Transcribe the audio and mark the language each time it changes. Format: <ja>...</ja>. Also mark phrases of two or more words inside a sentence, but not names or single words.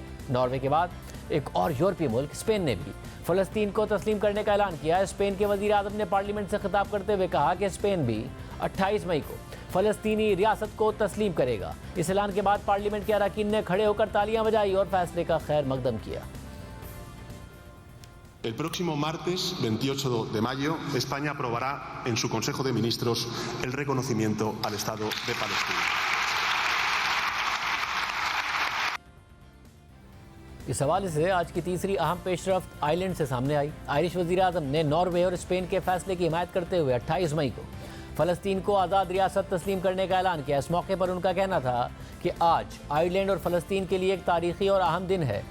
<ur>ناروے کے بعد ایک اور یورپی ملک اسپین نے بھی فلسطین کو تسلیم کرنے کا اعلان کیا۔ اسپین کے وزیر اعظم نے پارلیمنٹ سے خطاب کرتے ہوئے کہا کہ اسپین بھی 28 مئی کو فلسطینی ریاست کو تسلیم کرے گا۔ اس اعلان کے بعد پارلیمنٹ کے اراکین نے کھڑے ہو کر تالیاں بجائی اور فیصلے کا خیر مقدم کیا۔</ur> <es>El próximo martes 28 de mayo, España aprobará en su Consejo de Ministros el reconocimiento al Estado de Palestina.</es> <ur>اس حوالے سے آج کی تیسری اہم پیش رفت آئرلینڈ سے سامنے آئی۔ آئرش وزیر اعظم نے ناروے اور اسپین کے فیصلے کی حمایت کرتے ہوئے 28 مئی کو فلسطین کو آزاد ریاست تسلیم کرنے کا اعلان کیا۔ اس موقع پر ان کا کہنا تھا کہ آج آئرلینڈ اور فلسطین کے لیے ایک تاریخی اور اہم دن ہے۔</ur>